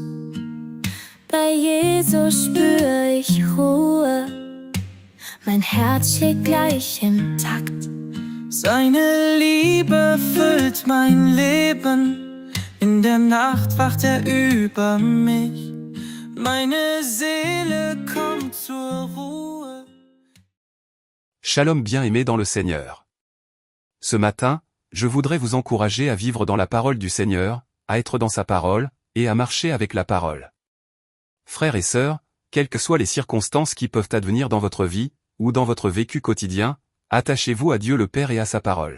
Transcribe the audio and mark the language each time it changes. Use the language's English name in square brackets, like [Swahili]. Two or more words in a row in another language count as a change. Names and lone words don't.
[German] Bei Jesus spür ich Ruhe, mein Herz steht gleich im Takt. Seine Liebe füllt mein Leben, in der Nacht wacht er über mich. Meine Seele kommt zur Ruhe. [French] Shalom bien-aimés dans le Seigneur. Ce matin, je voudrais vous encourager à vivre dans la parole du Seigneur, à être dans sa parole, et à marcher avec la parole. Frères et sœurs, quelles que soient les circonstances qui peuvent advenir dans votre vie, ou dans votre vécu quotidien, attachez-vous à Dieu le Père et à sa parole.